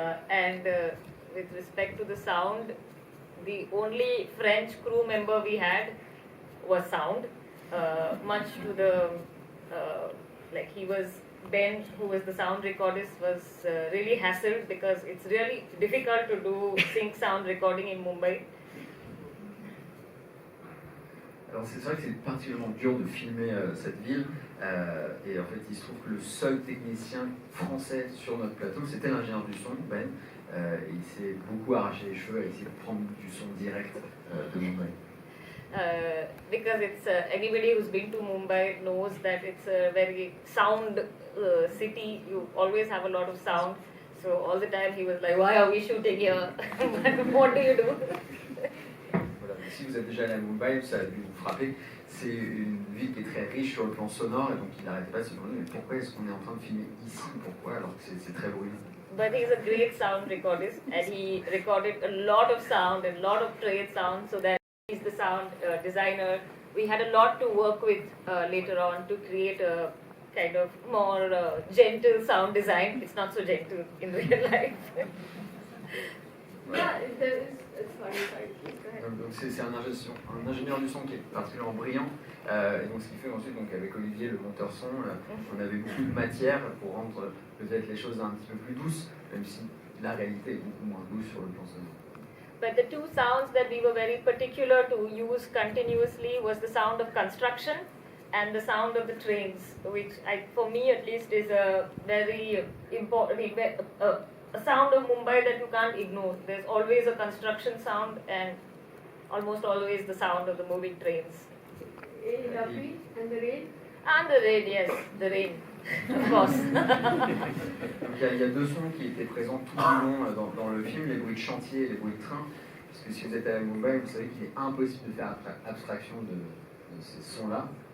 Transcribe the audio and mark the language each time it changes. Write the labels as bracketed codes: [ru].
[en] And with respect to the sound, the only French crew member we had was sound. Much to the like he was Ben, who was the sound recordist, was really hassled because it's really difficult to do sync sound recording in Mumbai. [fr] Alors c'est vrai que c'est particulièrement dur de filmer cette ville et en fait il se trouve que le seul technicien français sur notre plateau c'était l'ingénieur du son, Ben, et il s'est beaucoup arraché les cheveux à essayer de prendre du son direct de Mumbai. [en] Because it's anybody who's been to Mumbai knows that it's a very sound city. You always have a lot of sound. So all the time he was like, "Why are we shooting here? What do you do?" [fr] Voilà. Si vous êtes déjà allé à Mumbai, ça a dû vous frapper. C'est une ville qui est très riche sur le plan sonore et donc il n'arrête pas de se demander mais pourquoi est-ce qu'on est en train de filmer ici? Pourquoi alors que c'est très bruyant? [en] But he's a great sound recordist and he recorded a lot of sound and a lot of trade sound, so that he's the sound designer. We had a lot to work with later on to create a kind of more gentle sound design. It's not so gentle in real life. Yeah, sorry, go ahead. [fr] Donc c'est un ingénieur du son qui est particulièrement brillant. Et donc ce qui fait ensuite, donc avec Olivier, le monteur son, on avait beaucoup de matière pour rendre peut-être les choses un petit peu plus douces, même si la réalité est beaucoup moins douce sur le plan sonore. [en] But the two sounds that we were very particular to use continuously was the sound of construction and the sound of the trains, which for me at least is a very important, a sound of Mumbai that you can't ignore. There's always a construction sound and almost always the sound of the moving trains. [fr] Et la pluie [en] and the rain? And the rain, yes, the rain, of course. [fr] Donc il y a deux sons qui étaient présents tout du long dans le film, les bruits de chantier et les bruits de train. Parce que si vous êtes à Mumbai, vous savez qu'il est impossible de faire abstraction de ces sons-là.